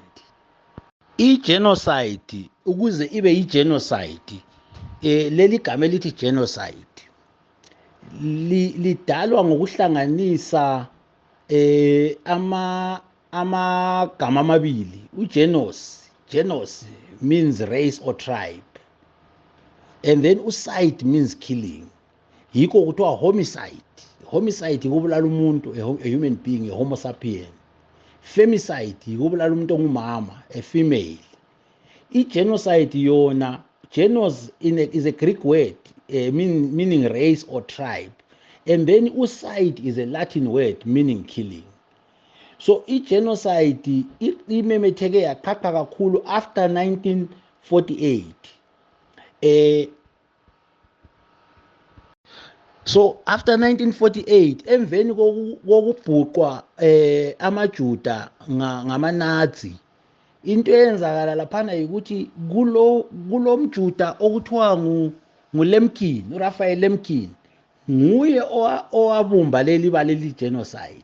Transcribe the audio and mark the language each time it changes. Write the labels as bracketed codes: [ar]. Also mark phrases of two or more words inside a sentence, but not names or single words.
[nd] I-genocide ukuze ibe yi-genocide, leli gama elithi genocide lidalwa ngokuhlanganisa amagama amabili. [en] Genos means race or tribe, and then uside means killing. [nd] Yiko kuthiwa homicide. Homicide yikubulala umuntu, [en] a human being, a homo sapien. [nd] Femicide yikubulala umuntu ongumama, [en] a female. [nd] I-genocide yona, [en] genos is a Greek word meaning race or tribe, and then uside is a Latin word meaning killing. [nd] So i-genocide imemetheke yaqhaqha kakhulu after 1948. So after 1948 emveni kokubhuqwa amaJuda ngama-Nazi, into eyenzakala laphana ukuthi kulo mJuda okuthiwa nguLemkin, uRaphael Lemkin, nguye owabumba leli baleli genocide.